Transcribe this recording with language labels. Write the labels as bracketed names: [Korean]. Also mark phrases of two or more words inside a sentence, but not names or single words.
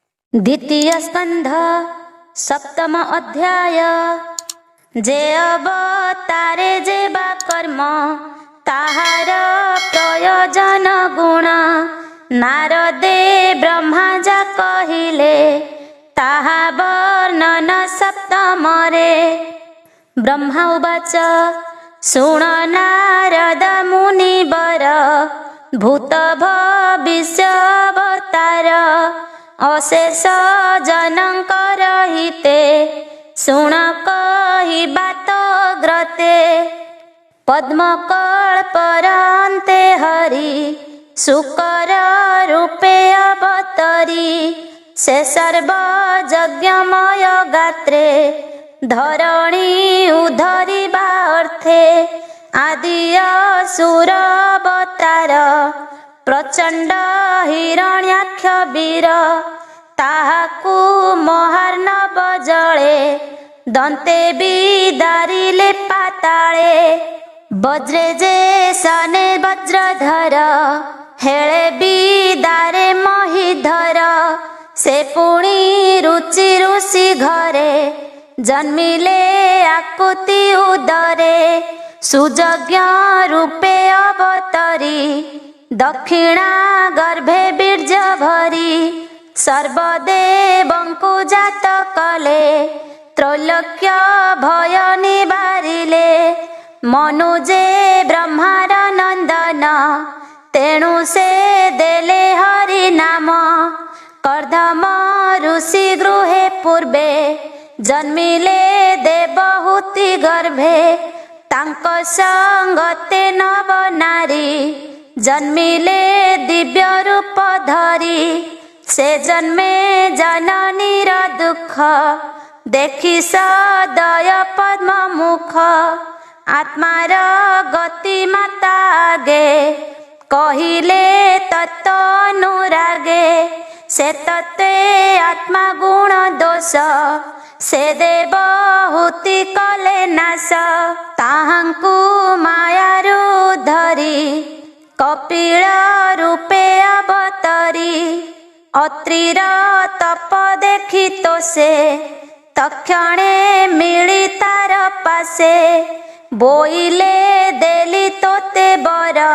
[Odia] ଦ୍ୱିତୀୟ ସ୍କଂଧ ସପ୍ତମ ଅଧ୍ୟାୟ। ଜେ ଅବତାରେ ଜେ ବା କର୍ମ ତାହାର ପ୍ରୟୋଜନ ଗୁଣ ନାରଦେ ବ୍ରହ୍ମା ଜା କହିଲେ ତାହା ବର୍ଣନ ସପ୍ତମରେ। ବ୍ରହ୍ମା ଉବାଚ ଶୁଣ ନାରଦ ମୁନିବର ଭୂତ ଭବିଷ୍ୟ ଅବତାର ଅଶେଷ ଜନକର ହିତେ ଶୁଣ କହିବାତ ଗ୍ରତେ। ପଦ୍ମକଲ୍ପରାନ୍ତେ ହରି ଶୁକର ରୂପେ ଅବତରୀ ସେ ସର୍ବଯଜ୍ଞମୟ ଗାତ୍ରେ ଧରଣୀ ଉଦ୍ଧରିବା ଅର୍ଥେ ଆଦି ଅସୁର ଅବତାର ପ୍ରଚଂଡ ହିରଣ୍ୟାକ୍ଷ ବୀର ତାହାକୁ ମହାର୍ଣବ ଜଳେ ଦନ୍ତେ ବିଦାରିଲେ ପାତାଳେ। ବଜ୍ରେ ଜେ ସନେ ବଜ୍ରଧର ହେଳେ ବିଦାରେ ମହିଧର ସେ ପୁଣୀ ରୁଚି ଋଷି ଘରେ ଜନ୍ମିଲେ ଆକୁତି ଉଦରେ ସୁଜଜ୍ଞ ରୂପେ ଅବତରୀ ଦକ୍ଷିଣା ଗର୍ଭେ ବୀର୍ଜ ଭରୀ ସର୍ବଦେବଂକୁ ଜାତ କଲେ ତ୍ରୈଲୋକ୍ୟ ଭୟ ନିବାରିଲେ। ମନୁଜେ ବ୍ରହ୍ମାର ନଂଦନ ତେଣୁ ସେ ଦେଲେ ହରି ନାମ କର୍ଦମ ଋଷି ଗୃହେ ପୂର୍ବେ ଜନ୍ମିଲେ ଦେବହୂତି ଗର୍ଭେ ତାଂକ ସଂଗତେ ନବ ନାରୀ ଜନ୍ମିଲେ ଦିବ୍ୟ ରୂପ ଧରୀ ସେ ଜନ୍ମେ ଜନନୀର ଦୁଖ ଦେଖୀ ସଦୟ ପଦ୍ମ ମୁଖ ଆତ୍ମାର ଗତି ମାତା ଆଗେ କହିଲେ ତତ୍ୱ ଅନୁରାଗେ ସେ ତତ୍ୱେ ଆତ୍ମା ଗୁଣ ଦୋଷ ସେ ଦେବହୂତି କଲେ ନାଶ ତାହାଂକୁ ମାୟାରୁ ଧରୀ କପିଲ ରୂପେ ଅବତରୀ ଅତ୍ରିର ତପ ଦେଖୀ ତୋ ସେ ତକ୍ଷଣେ ମିଲୀ ତାର ପାସେ ବୋଇଲେ ଦେଲୀ ତୋତେ ବର